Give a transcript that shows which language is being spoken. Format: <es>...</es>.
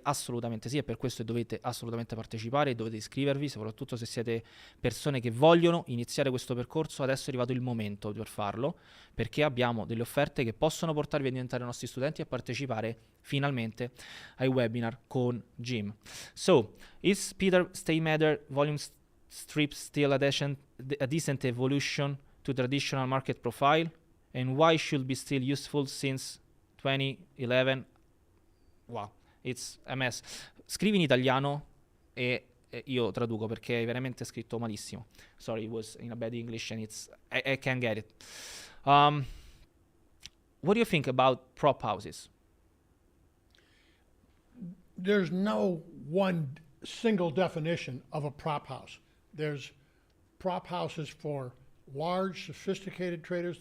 <it>Assolutamente sì, e per questo dovete assolutamente partecipare, dovete iscrivervi, soprattutto se siete persone che vogliono iniziare questo percorso. Adesso è arrivato il momento per farlo, perché abbiamo delle offerte che possono portarvi a diventare nostri studenti e a partecipare finalmente ai webinar con Jim.</it> <en>So, is Peter Stay Matter Volume Strip still a decent evolution to traditional market profile, and why should be still useful since 2011? Wow, it's a mess.</en> <it>Scrivi in italiano e io traduco perché è veramente scritto malissimo.</it> <en>Sorry, it was in a bad English and I can't get it. What do you think about prop houses? There's no one single definition of a prop house. There's prop houses for large, sophisticated traders.</en>